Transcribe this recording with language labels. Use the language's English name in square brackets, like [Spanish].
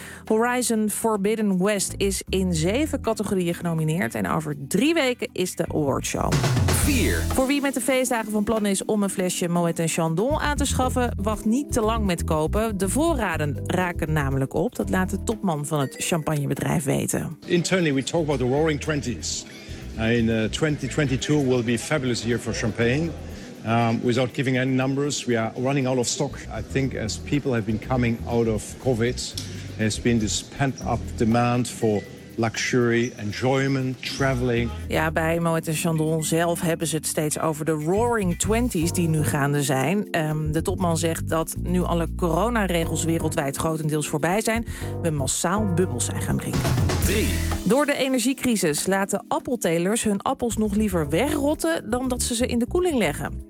[Dutch] Horizon Forbidden West is in 7 categorieën genomineerd. En over 3 weken is de awardshow. 4. Voor wie met de feestdagen van plan is om een flesje Moët & Chandon aan te schaffen, wacht niet te lang met kopen. De voorraden raken namelijk op. Dat laat de topman van het champagnebedrijf weten. [English] Internally we talk about the roaring 20s. In 2022 will be a fabulous year for champagne. Without giving any numbers, we are running out of stock. I think as people have been coming out of COVID, there's been this pent-up demand for luxury, enjoyment, traveling. [Dutch] Ja, bij Moët & Chandon zelf hebben ze het steeds over de roaring twenties die nu gaande zijn. De topman zegt dat nu alle coronaregels wereldwijd grotendeels voorbij zijn, we massaal bubbels zijn gaan drinken. 3. Door de energiecrisis laten appeltelers hun appels nog liever wegrotten dan dat ze ze in de koeling leggen.